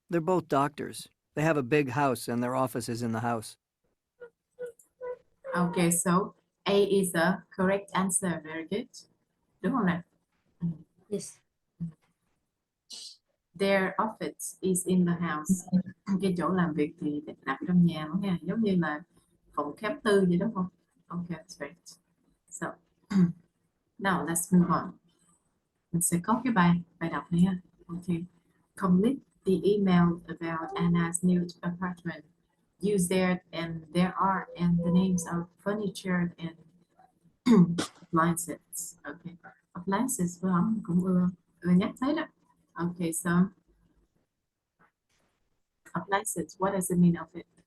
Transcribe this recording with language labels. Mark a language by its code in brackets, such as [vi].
[en] They're both doctors. They have a big house and their office is in the house. Okay, so A is the correct answer. Very good. [vi] Đúng không nào? [en] Yes. Their office is in the house. [vi] Cái chỗ làm việc thì đặt trong nhà đó nha, giống như là phòng khám tư vậy đúng không? [en] Okay, that's great. So now let's move on. [vi] Mình sẽ có cái bài đọc này ha. [en] Okay. Complete the email about Anna's new apartment. Use there and there are and the names of furniture and appliances. Okay. Appliances [vi] phải không? Cũng ưa nhắc thấy đó. [en] Okay, so appliances, what does it mean of it?